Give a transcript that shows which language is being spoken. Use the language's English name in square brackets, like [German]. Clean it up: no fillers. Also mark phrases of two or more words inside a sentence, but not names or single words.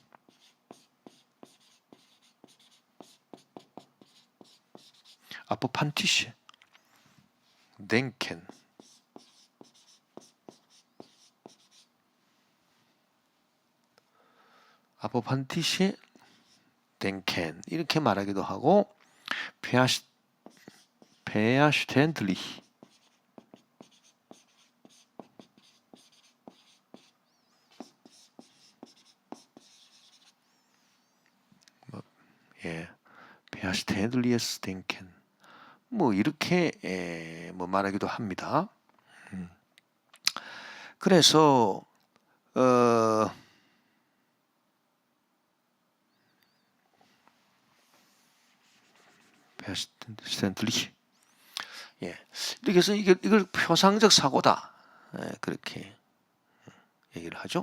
[German] denken apophantische denken [Korean] 이렇게 말하기도 하고 [German] verständlich verständliches denken [Korean] 뭐 이렇게 뭐 말하기도 합니다. 그래서 verständlich 이렇게 해서 이걸 표상적 사고다 그렇게 얘기를 하죠.